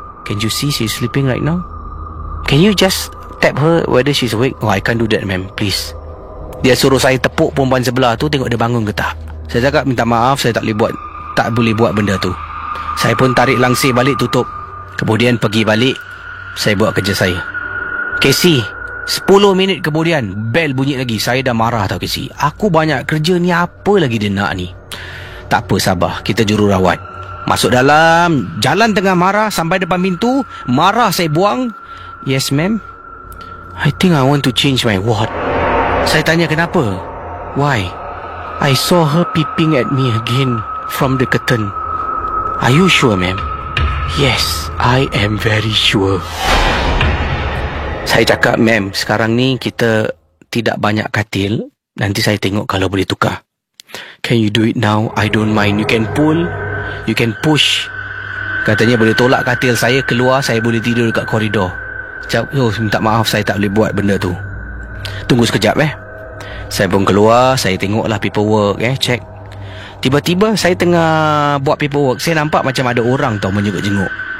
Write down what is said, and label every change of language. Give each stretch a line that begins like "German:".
English: Can you see she's sleeping right now? Can you just tap her whether she's awake? Oh, I can't do that ma'am, please.
Malay: Dia suruh saya tepuk perempuan sebelah tu, tengok dia bangun ke tak. Saya cakap minta maaf, saya tak boleh buat benda tu. Saya pun tarik langsi balik, tutup. Kemudian pergi balik, saya buat kerja saya. Casey, 10 minit kemudian bell bunyi lagi. Saya dah marah tau Casey. Aku banyak kerja ni, apa lagi dia nak ni? Tak apa, sabar, kita jururawat. Masuk dalam, jalan tengah marah, sampai depan pintu, marah saya buang.
English: Yes ma'am, I think I want to change my ward.
Malay: Saya tanya kenapa?
English: Why? I saw her peeping at me again from the curtain. Are you sure ma'am? Yes, I am very sure.
Malay: Saya cakap, ma'am, sekarang ni kita tidak banyak katil, nanti saya tengok kalau boleh tukar.
English: Can you do it now? I don't mind. You can pull, you can push.
Malay: Katanya boleh tolak katil saya keluar, saya boleh tidur dekat koridor. Oh, minta maaf, saya tak boleh buat benda tu. Tunggu sekejap Saya pun keluar, saya tengoklah paperwork check. Tiba-tiba saya tengah buat paperwork, saya nampak macam ada orang tau menjenguk-jenguk.